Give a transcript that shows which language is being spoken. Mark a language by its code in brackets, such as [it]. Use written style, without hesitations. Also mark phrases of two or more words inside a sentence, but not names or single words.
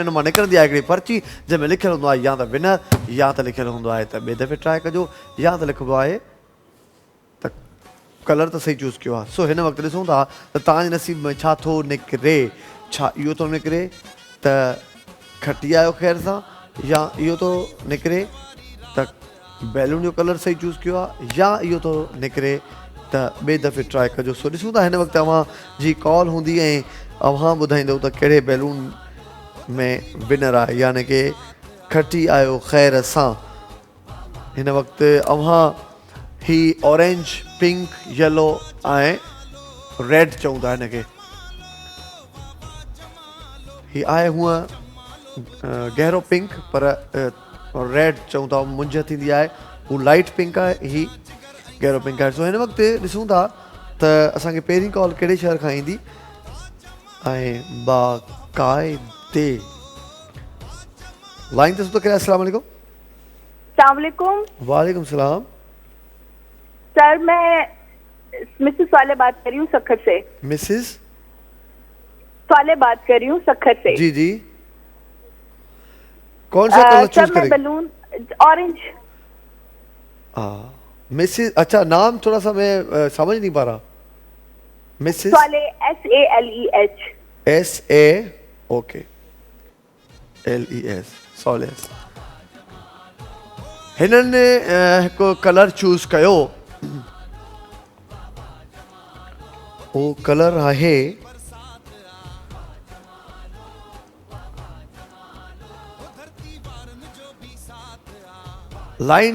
[sd] इन मां निकिरंदी आहे हिकिड़ी पर्ची, जंहिंमें लिखियलु हूंदो आहे या त विनर, या त लिखियलु हूंदो आहे त ॿिए दफ़े ट्राए कजो, या त लिखिबो आहे त कलर त सही चूज़ कयो आहे। सो हिन वक़्तु ॾिसूं था त तव्हांजे नसीब में छा थो निकिरे। छा इहो थो निकिरे त खटी आयो ख़ैर सां, या इहो थो निकिरे त बैलून जो कलर सही चूज़ कयो आहे, या इहो थो निकिरे त ॿिए दफ़े ट्राए कजो। सो ॾिसूं था हिन वक़्तु अव्हांजी कॉल हूंदी ऐं अव्हां ॿुधाईंदव त कहिड़े बैलून में विनर आहे, यानी की खटी आयो ख़ैर सां। हिन वक़्तु अव्हां ही [en] orange, pink, yellow [sd] ऐं रेड चऊं था हिनखे। ही आहे हूअं गहरो पिंक, पर रेड चऊं था, मुंझ थींदी आहे, हू [en] light pink [sd] आहे, ही गहरो पिंक आहे। सो हिन वक़्तु ॾिसूं था त असांखे पहिरीं कॉल कहिड़े शहर खां ईंदी, ऐं बाक़ाइदे लाइन ते सुठो करे। [ar] السلام عليكم. अस्सलाम وعليكم السلام. [ur] سر، میں مسز والے بات کر رہی ہوں سکھر سے. मिसेस والے بات کر رہی ہوں سکھر سے. جی جی، کون سا کلر چوز کریں? [en] balloon orange. [ur] مسز، اچھا نام تھوڑا سا میں سمجھ نہیں پا رہا. मिसेस साले, SALEH। SA, ओके, LES, सॉलेस। [sd] हिनने हिकु कलर चूज़ कयो, वो कलर आहे लाइन।